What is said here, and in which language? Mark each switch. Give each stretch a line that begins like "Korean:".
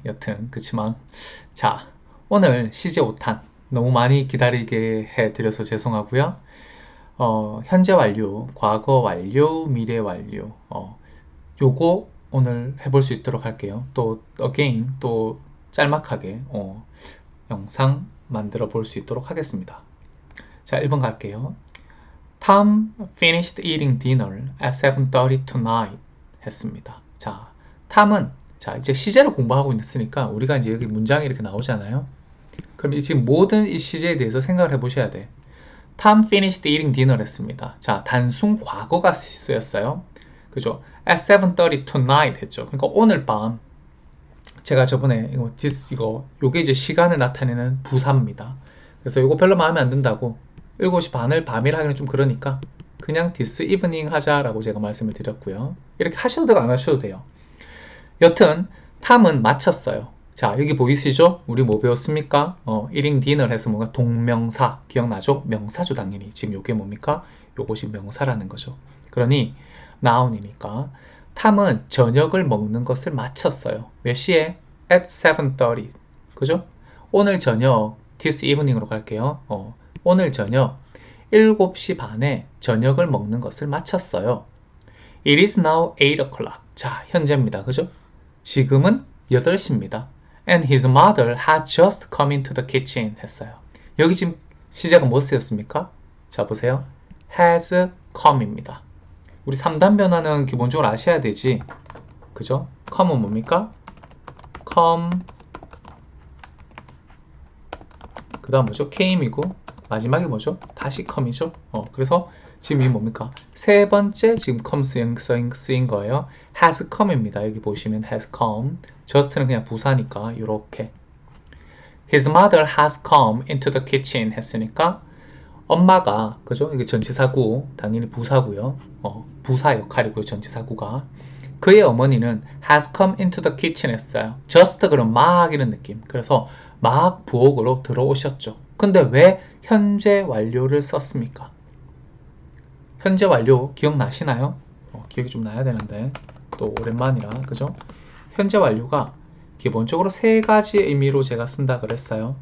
Korean: 여튼 그치만 자, 오늘 CJ 5탄 너무 많이 기다리게 해드려서 죄송하고요. 현재 완료, 과거 완료, 미래 완료 요거 오늘 해볼 수 있도록 할게요. 또 again 또 짤막하게 영상 만들어 볼 수 있도록 하겠습니다. 자, 1번 갈게요.
English: Tom finished eating dinner at 7:30 tonight
Korean: 했습니다. 자, 탐은 자, 이제 시제를 공부하고 있으니까 우리가 이제 여기 문장이 이렇게 나오잖아요. 그럼 지금 모든 이 시제에 대해서 생각을 해보셔야 돼.
English: Tom finished eating dinner
Korean: 했습니다. 자, 단순 과거가 쓰였어요. 그죠?
English: At 7:30 tonight
Korean: 했죠. 그러니까 오늘 밤 제가 저번에 요게 이제 시간을 나타내는 부사입니다. 그래서 이거 별로 마음에 안 든다고 7시 반을 밤이라 하기는 좀 그러니까 그냥 this evening 하자라고 제가 말씀을 드렸고요. 이렇게 하셔도 되고 안 하셔도 돼요. 여튼 탐은 마쳤어요. 자, 여기 보이시죠? 우리 뭐 배웠습니까? eating dinner 해서 뭔가 동명사 기억나죠? 명사죠 당연히. 지금 요게 뭡니까? 요것이 명사라는 거죠. 그러니 noun이니까 탐은 저녁을 먹는 것을 마쳤어요. 몇 시에? at 7:30. 그죠? 오늘 저녁 this evening으로 갈게요. 오늘 저녁 7시 반에 저녁을 먹는 것을 마쳤어요.
English: It is now 8 o'clock.
Korean: 자, 현재입니다. 그죠? 지금은 8시입니다.
English: And his mother had just come into the kitchen
Korean: 했어요. 여기 지금 시제가 뭐 쓰였습니까? 자, 보세요.
English: has come입니다.
Korean: 우리 3단 변화는 기본적으로 아셔야 되지. 그죠? come은 뭡니까? come 그 다음 뭐죠? came이고 마지막이 뭐죠? 다시 come이죠. 그래서 지금 이게 뭡니까? 세 번째 지금 come 쓰인 거예요.
English: has come입니다.
Korean: 여기 보시면 has come. just는 그냥 부사니까 이렇게
English: His mother has come into the kitchen
Korean: 했으니까 엄마가 그죠? 이게 전치사구 당연히 부사고요. 부사 역할이고요. 전치사구가 그의 어머니는
English: has come into the kitchen
Korean: 했어요. just 그럼 막 이런 느낌. 그래서 막 부엌으로 들어오셨죠. 근데 왜 현재 완료를 썼습니까? 현재 완료 기억나시나요? 기억이 좀 나야 되는데 또 오랜만이라 그죠? 현재 완료가 기본적으로 세 가지 의미로 제가 쓴다 그랬어요.